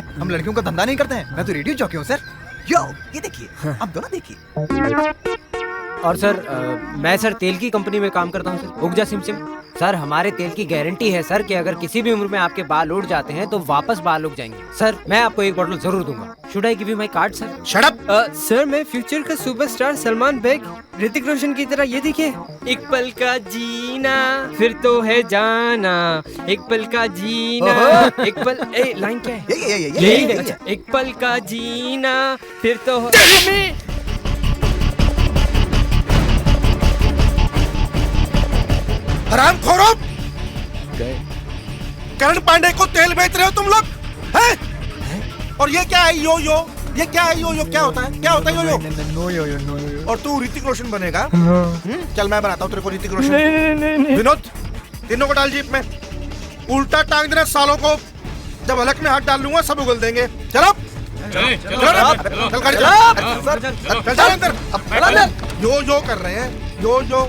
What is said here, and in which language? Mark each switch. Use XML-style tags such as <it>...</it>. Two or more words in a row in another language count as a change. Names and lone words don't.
<hi>हम लड़कियों का धंधा नहीं करते हैं। मैं तो</hi> <en>radio jockey</en> <hi>हूँ सर। यो, ये देखिए, आप दोनों देखिए। और सर मैं सर तेल की कंपनी में काम करता हूँ सर, उगजा सिमसिम। सर हमारे तेल की गारंटी है सर कि अगर किसी भी उम्र में आपके बाल उड़ जाते हैं तो वापस बाल उग जाएंगे। सर मैं आपको एक बॉटल जरूर दूंगा।</hi> <en>should I give you my card sir? shut up.</en> <hi>सर मैं फ्यूचर का सुपरस्टार सलमान बेग, ऋतिक रोशन की तरह। ये देखिए, एक पल का जीना फिर तो है जाना, एक पल का जीना, एक पल। ए लाइन क्या है? यही है। अच्छा, एक पल का जीना फिर तो हरामखोरों! करण पांडे को तेल बेच रहे हो तुम लोग हैं? और ये क्या है यो यो? ये क्या है यो यो? क्या होता है? क्या होता है यो यो?</hi> <en>no yo yo, no yo.</en> <hi>और तू ऋतिक रोशन बनेगा? चल मैं बनाता हूँ तेरे को ऋतिक रोशन। विनोद, तीनों को डाल जीप में। उल्टा टांग देना सालों को। जब हलक में हाथ डाल लूंगा सब उगल देंगे। चलो यो यो कर रहे हैं, यो यो।</hi>